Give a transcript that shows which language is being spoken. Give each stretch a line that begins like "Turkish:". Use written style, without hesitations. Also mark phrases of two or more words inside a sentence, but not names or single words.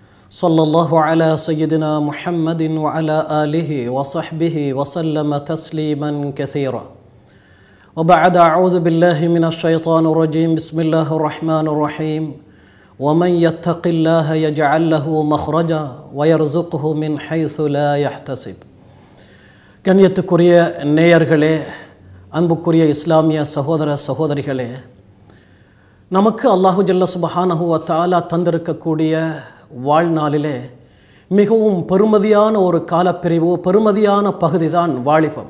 Arabic: صلى الله على سيدنا محمد وعلى آله وصحبه وسلم تسليما كثيرا وبعد أعوذ بالله من الشيطان الرجيم بسم الله الرحمن الرحيم ومن يتق الله يجعل له مخرجا ويرزقه من حيث لا يحتسب
Tamil: கண்ணியத்துக்குரிய நேயர்களே, அன்புக்குரிய இஸ்லாமிய சகோதர சகோதரிகளே, நமக்கு
Arabic: الله جل سبحانه وتعالى
Tamil: தந்திருக்கக்கூடிய வாழ்நாளிலே மிகவும் பெருமதியான ஒரு காலப்பிரிவு, பெருமதியான பகுதி தான் வாலிபம்.